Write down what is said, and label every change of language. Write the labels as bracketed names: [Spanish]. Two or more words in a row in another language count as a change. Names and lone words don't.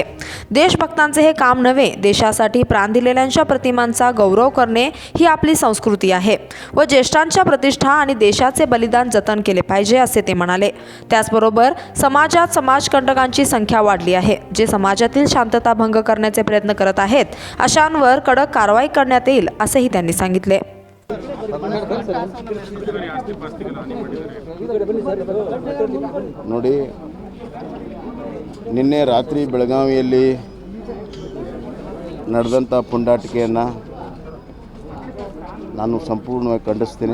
[Marathi] देशभक्तांचे हे काम नव्हे. देशासाठी प्राण दिलेल्यांच्या प्रतिमांचा गौरव करणे ही आपली संस्कृती आहे व ज्येष्ठांच्या प्रतिष्ठा आणि देशाचे बलिदान जतन केले पाहिजे असे ते म्हणाले. त्याचबरोबर समाजात समाजकंटकांची संख्या वाढली आहे. जे समाजातील शांतता भंग करण्याचे प्रयत्न करत आहेत अशांवर कडक कारवाई करण्यात येईल असेही त्यांनी सांगितले. [Kannada] ನೋಡಿ, ನಿನ್ನೆ ರಾತ್ರಿ ಬೆಳಗಾವಿಯಲ್ಲಿ ನಡೆದಂಥ ಪುಂಡಾಟಿಕೆಯನ್ನು ನಾನು ಸಂಪೂರ್ಣವಾಗಿ ಖಂಡಿಸ್ತೀನಿ.